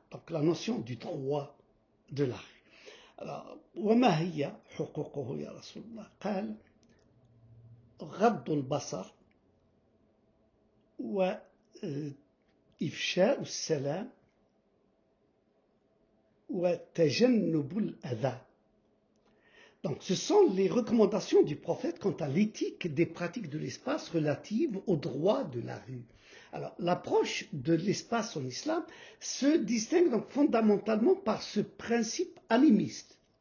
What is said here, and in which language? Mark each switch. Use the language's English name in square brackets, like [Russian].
[French] Donc la notion du droit de la rue. [Arabic] Alors, وما هي حقوقه يا رسول الله؟ قال غض البصر وإفشاء السلام وتجنب الأذى. [French] Donc, ce sont les recommandations du prophète quant à l'éthique des pratiques de l'espace relatives aux droits de la rue. Alors, l'approche de l'espace en islam se distingue donc fondamentalement par ce principe animiste.